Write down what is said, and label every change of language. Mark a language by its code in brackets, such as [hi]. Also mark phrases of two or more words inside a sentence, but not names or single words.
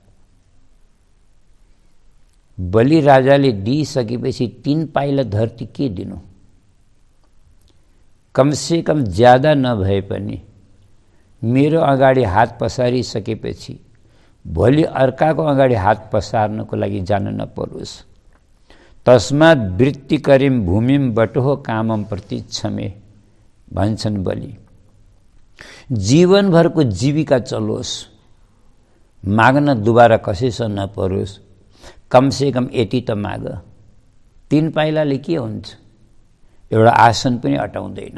[ne] बलि राजाले दिइसकेपछि 3 पाइला धरती के दिनु? कमसे कम ज्यादा नभए पनि मेरो अगाडि हात पसारिसकेपछि भोलि अर्काको अगाडि हात पसार्नको लागि जान नपरोस्। [sa] तस्मात् वृत्तिकरीं भूमिं बटोह कामं प्रतीक्षमे [ne] भन्छन् बलि। जीवनभरको जीविका चलोस्, माग्न दुबारा कसैसँग नपरोस्। कमसे कम यति त माग। 3 पाइलाले के हुन्छ? एउटा आसन पनि अटाउँदैन।